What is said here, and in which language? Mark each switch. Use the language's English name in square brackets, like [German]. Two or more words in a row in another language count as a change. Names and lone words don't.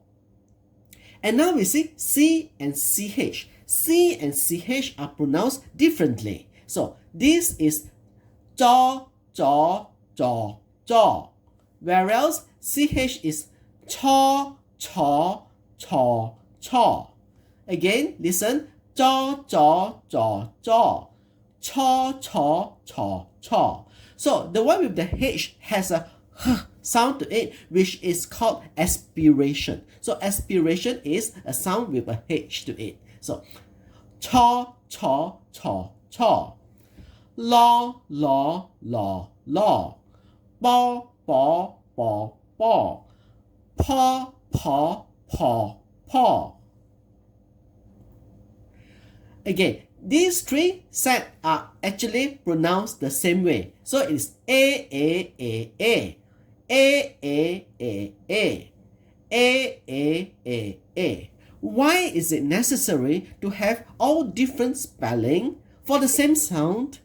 [English] And now we see C and CH. C and CH are pronounced differently. So this is jaw, jaw, jaw, jaw. Whereas CH is chaw, chaw, chaw, chaw. Again, listen. Jaw, jaw, jaw, jaw. Chaw, chaw, chaw, chaw. So the one with the H has a H sound to it, which is called aspiration. So aspiration is a sound with a H to it. So chaw, chaw, chaw, chaw. Law, law, law, law. Baw, baw, baw, baw. Paw, paw, paw, paw. Again, these three sets are actually pronounced the same way. So it's A, A, A, A. A, A, A, A. A, A, A, A. Why is it necessary to have all different spelling for the same sound?